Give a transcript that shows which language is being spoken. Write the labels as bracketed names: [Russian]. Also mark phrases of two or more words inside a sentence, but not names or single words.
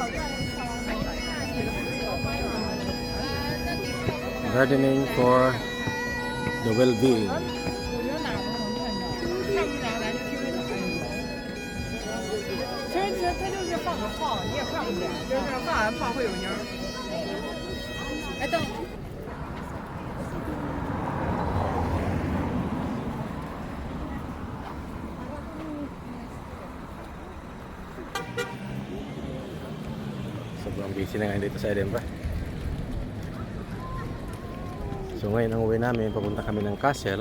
[English] Gardening for the well-being. [Chinese] 它就是放个泡，你也放不了，就是放完泡会有痈儿。哎，等。 [Filipino] Sobrang busy na ngayon dito sa Edinburgh. So ngayon ang uwi namin, papunta kami ng castle.